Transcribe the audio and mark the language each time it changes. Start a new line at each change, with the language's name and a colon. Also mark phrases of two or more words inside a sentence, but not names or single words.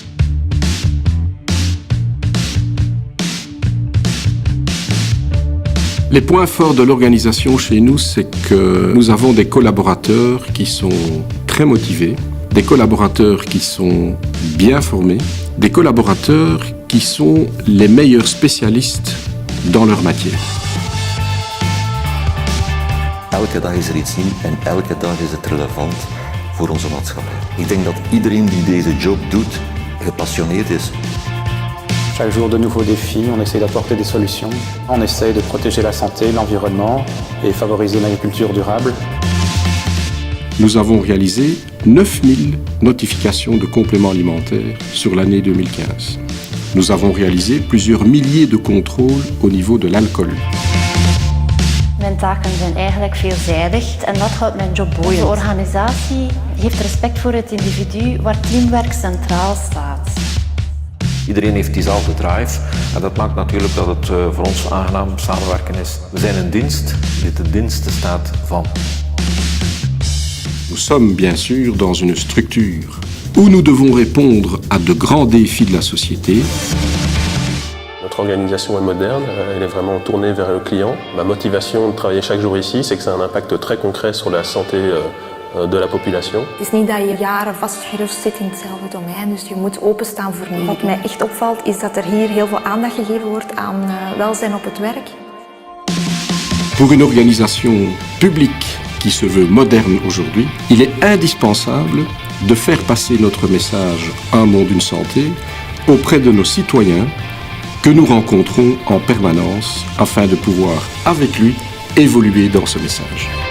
French: Les points forts de l'organisation chez nous, c'est que nous avons des collaborateurs qui sont très motivés, des collaborateurs qui sont bien formés, des collaborateurs qui sont les meilleurs spécialistes dans leur matière.
Dutch: Elke dag is er iets nieuws en elke dag is het relevant voor onze maatschappij. Ik denk dat iedereen die deze job doet, gepassioneerd is.
French: Chaque jour de nouveaux défis, on essaie d'apporter des solutions. On essaie de protéger la santé, l'environnement et favoriser une agriculture durable. Nous avons réalisé 9000 notifications de compléments alimentaires sur l'année 2015. Nous avons réalisé plusieurs milliers de contrôles au niveau de l'alcool.
Dutch: Mijn taken zijn eigenlijk veelzijdig en dat houdt mijn job boeiend. De organisatie heeft respect voor het individu waar teamwerk centraal staat. Iedereen heeft diezelfde drive en dat maakt natuurlijk dat het voor ons aangenaam samenwerken is. We zijn een dienst die ten dienste staat van.
French: Nous sommes bien sûr dans une structure où nous devons répondre à de grands défis de la société. Notre organisation est moderne, elle est vraiment tournée vers le client. Ma motivation de travailler chaque jour ici, c'est que ça a un impact très concret sur la santé de la population.
Dutch: Het is niet dat je jaren vastgeroest zit in hetzelfde domein, dus je moet openstaan voor nieuw. Wat mij echt opvalt is dat er hier heel veel aandacht gegeven wordt aan welzijn op het werk.
French: Pour une organisation publique qui se veut moderne aujourd'hui, il est indispensable de faire passer notre message « Un monde, une santé » auprès de nos citoyens que nous rencontrons en permanence afin de pouvoir, avec lui, évoluer dans ce message.